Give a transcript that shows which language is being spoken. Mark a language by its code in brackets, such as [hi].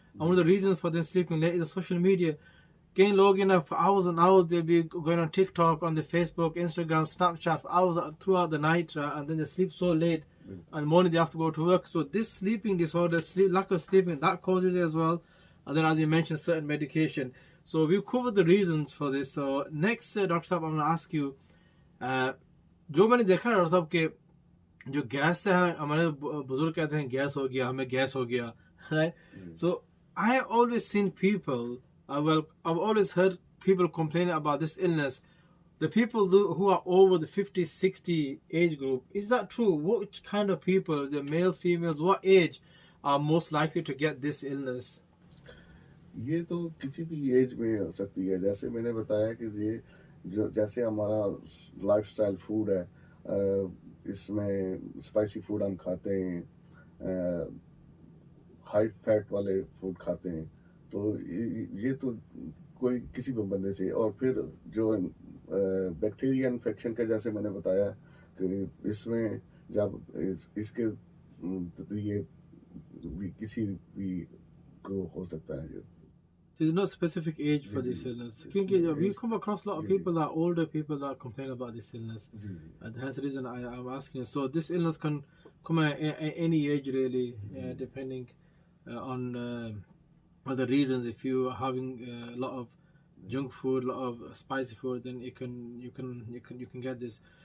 [en] And one of the reasons for them sleeping late is the social media. Key log, for hours and hours, they'll be going on TikTok, on the Facebook, Instagram, Snapchat for hours throughout the night, and then they sleep so late. And the morning they have to go to work. So this sleeping disorder, lack of sleeping, that causes it as well. And then, as you mentioned, certain medication. So we've covered the reasons for this. So next, Dr. Saab, I'm going to ask you, [hi] जो मैंने देखा है doctor साहब के जो gas से है, हमारे बुजुर्ग कहते हैं गैस हो गया, हमें गैस हो गया, right? [en] So I have always seen people, I've always heard people complaining about this illness. The people who are over the 50, 60 age group, is that true? Which kind of people, the males, females, what age are most likely to get this illness? [hi] ये तो किसी भी as में हो सकती है। जैसे मैंने बताया कि ये जो जैसे हमारा लाइफस्टाइल फूड है, इसमें स्पाइसी फूड हम खाते हैं, हाई फैट वाले फूड खाते हैं, तो ये तो कोई किसी भी बंदे से। और फिर जो बैक्टीरिया इन्फेक्शन का, जैसे मैंने बताया कि इसमें जब इसके तो ये भी किसी भी को हो सकता है। [en] There's no specific age for this illness. We come across a lot of people that are older people that complain about this illness. And that's the reason I'm asking. So this illness can come at any age really, depending on the reasons. If you're having a lot of junk food, a lot of spicy food, then you can get this.